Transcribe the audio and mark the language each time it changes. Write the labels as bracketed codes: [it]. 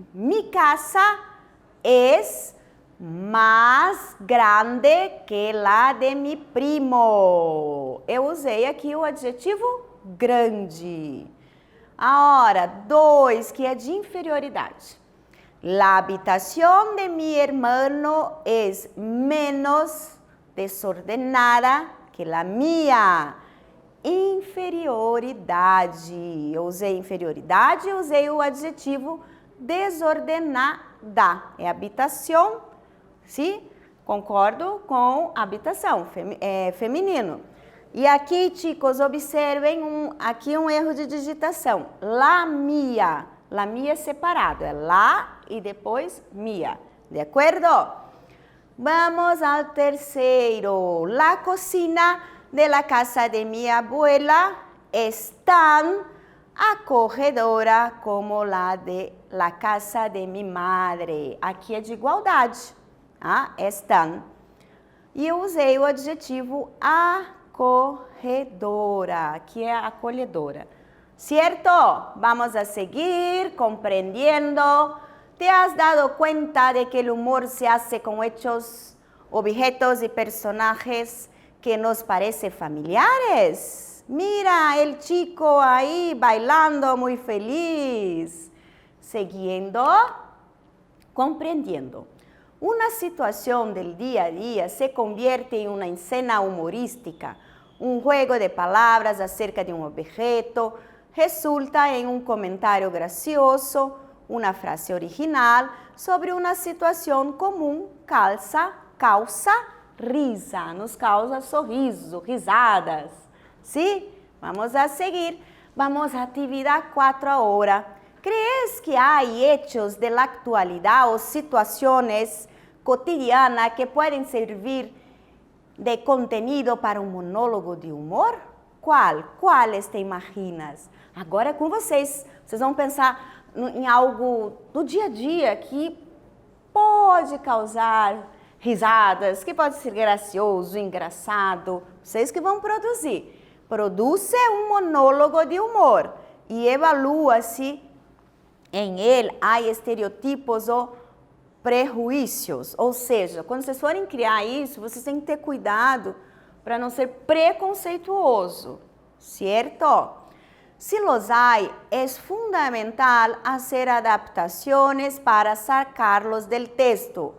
[es] Mi casa es mais grande que la de mi primo. [pt] Eu usei aqui o adjetivo grande. Agora, 2, que é de inferioridade. [es] La habitación de mi hermano es menos desordenada que la mía. [pt] Inferioridade. Eu usei inferioridade e usei o adjetivo desordenada. É habitação, sim? Concordo com habitação, feminino. E aqui, chicos, observem aqui um erro de digitação. La mía. La mía é separado, é la e depois mía. De acordo? Vamos ao terceiro. [es] La cocina de la casa de mi abuela es tan acogedora como la de la casa de mi madre. [pt] Aqui é de igualdade. [es] Es tan. [pt] E eu usei o adjetivo acolhedora, que é acolhedora. [es] ¿Cierto? Vamos a seguir comprendiendo. ¿Te has dado cuenta de que el humor se hace con hechos, objetos y personajes que nos parecen familiares? Mira, el chico ahí bailando muy feliz. Siguiendo, comprendiendo. Una situación del día a día se convierte en una escena humorística. Un juego de palabras acerca de un objeto resulta en un comentario gracioso, una frase original sobre una situación común causa risa, nos causa [pt] sorriso, risadas. [es] ¿Sí? Vamos a seguir. Vamos a actividad 4 ahora. ¿Crees que hay hechos de la actualidad o situaciones cotidianas que pueden servir de contenido para um monólogo de humor? [pt] Quais te imaginas? Agora é com vocês. Vocês vão pensar em algo do dia a dia que pode causar risadas, que pode ser gracioso, engraçado. Vocês que vão produzir. Produce um monólogo de humor e evalua se em ele há estereotipos ou prejuízos. Ou seja, quando vocês forem criar isso, vocês têm que ter cuidado para não ser preconceituoso, certo? [es] Si los hay, es fundamental hacer adaptaciones para sacarlos del texto.